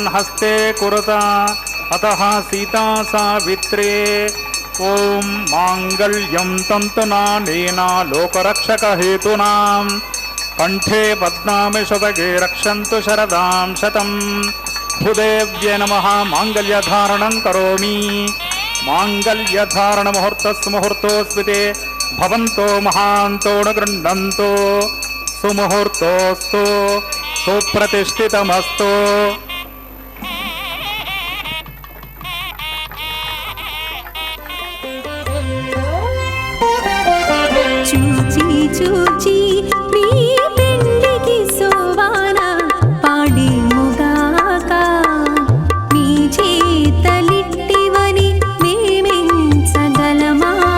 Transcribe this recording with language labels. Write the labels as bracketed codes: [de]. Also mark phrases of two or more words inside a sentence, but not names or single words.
[sa] हस्ते कुरुता अतः सीता सावित्रे ॐ माङ्गल्यं तन्तुनानेन लोकरक्षकहेतूनां कण्ठे बध्नामि शतगे रक्षन्तु शरदां शतं भूदेव्ये नमः माङ्गल्यधारणं करोमि माङ्गल्यधारणमुहूर्तस्य मुहूर्तोऽस्मिते भवन्तो महान्तो न गृह्णन्तु सुमुहूर्तोऽस्तु सुप्रतिष्ठितमस्तु [te] చూచి చూచి నీ పెండికి సోవాన పాడి ముగాక నీ చేతలిట్టివని మేమెంచగలమా